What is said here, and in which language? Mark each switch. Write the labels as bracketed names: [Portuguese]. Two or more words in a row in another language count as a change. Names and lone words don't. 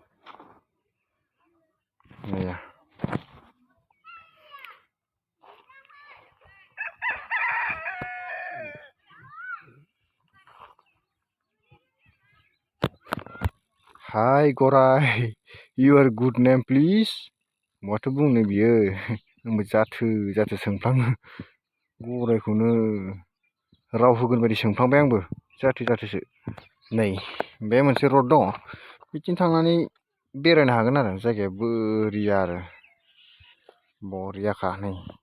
[Bodo] हाय गराय [English] your good name please [Bodo] माथो बुंनो बियो आंबो जाथो सोंफ्लाङो गरायखौनो राव होगोन बायदि सोंफ्लांबाय आंबो जाथोसो नै बे मोनसे रड दङ बिथिं थांनानै बेरायनो हागोन आरो जायगाया बोरिया आरो बरियाखा नै